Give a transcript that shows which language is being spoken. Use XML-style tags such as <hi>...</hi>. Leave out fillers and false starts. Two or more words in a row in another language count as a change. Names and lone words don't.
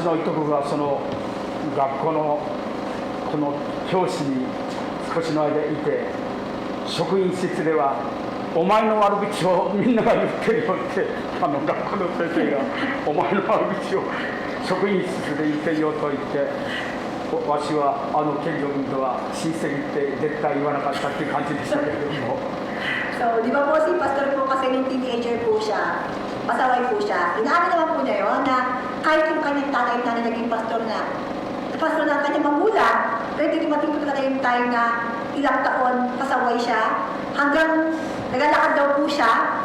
<ja>のいとこがその学校のこの教師に少しの間いて、職員室ではお前の悪口をみんなが言ってるよって、学校の先生がお前の悪口を職員室で言ってるよと言って、わしは健常君とは親戚って絶対言わなかったっていう感じでしたけれども。</ja> <tl>So, di ba po si Pastor po kasi nung teenager po siya, pasaway po siya. Inaamin naman po niya yun na kahit yung kanyang tatay na naging pastor na ang kanyang magulang, pero dumating po talaga yung time na ilang taon pasaway siya, hanggang naglalakad daw po siya.</tl>